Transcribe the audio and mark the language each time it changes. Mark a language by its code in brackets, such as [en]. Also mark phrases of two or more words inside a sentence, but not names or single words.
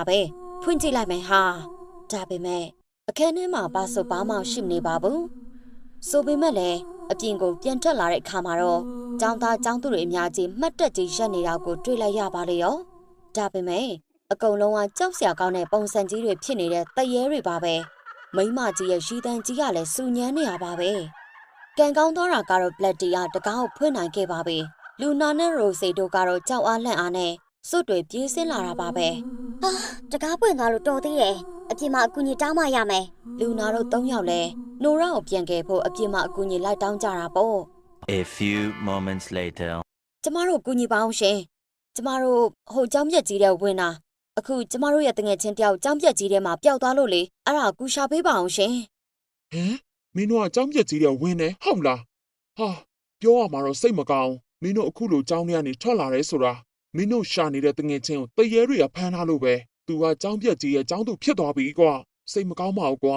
[my] ပဲဖွင့်ကြည့်လိုက်မယ်ဟာဒါပေမဲ့အခန်းထဲမှာဘာဆိုဘာမှရှိမနေပါဘူးဆိုပေမဲ့လည်းအပြင်ကိုပြန်ထွက်လာတဲ့အခါမှာတော့ကျောင်းသားကျောင်းသူတွေအများကြီးမှတ်တက်ကြီးရက်နေတာကိုတွေ့လိုက်ရပါလေရောဒါပေမဲ့အကုန်လုံးကကြောက်စရာကောင်းတဲ့ပုံစံကြီးတွေဖြစ်နေတဲ့တရေတွေပါပဲမိမကြီးရဲ့ရီတန်ကြီးကလည်းစူညမ်းနေရပါပဲကံကောင်းသွားတာကတော့ Black Tea ကတကားကိုဖွင့်နိုင်ခဲ့ပါပြီလူနာနဲ့ရိုစီတို့ကတော့ကြောက်အားလန့်အားနဲ့စွတ်တွေပြေးဆင်းလာတာပါပဲ ဟာတကားပွင့်သွားလို့တော်သေးတယ်အပြင်မှာအကူကြီးတောင်းမရမယ် လူနာတို့3ယောက်လဲနိုရာကိုပြန်ခဲ့ဖို့အပြင်မှာအကူကြီးလိုက်တောင်းကြတာပေါ့ [en] A few moments later. [my] ကျမတို့ကူညီပါအောင်ရှင်ကျမတို့ဟိုကျောင်းပြက်ကြီးတဲ့ဝင်တာအခုကျမတို့ရဲ့တငယ်ချင်းတယောက်ကျောင်းပြက်ကြီးထဲမှာပျောက်သွားလို့လေအဲ့ဒါကူရှာပေးပါအောင်ရှင် ဟမ်မင်းတို့ကကြောင်းပြက်ကြီးတဲ့ဝင်းနေဟုတ်လားဟာပြောရမှာတော့စိတ်မကောင်းမင်းတို့အခုလိုကြောင်းထဲကနေထွက်လာရဲဆိုတာမင်းတို့ရှာနေတဲ့တငယ်ချင်းကိုတရေတွေကဖမ်းထားလို့ပဲသူကကြောင်းပြက်ကြီးရဲ့ကြောင်းသူဖြစ်သွားပြီကွာစိတ်မကောင်းပါဘူးကွာ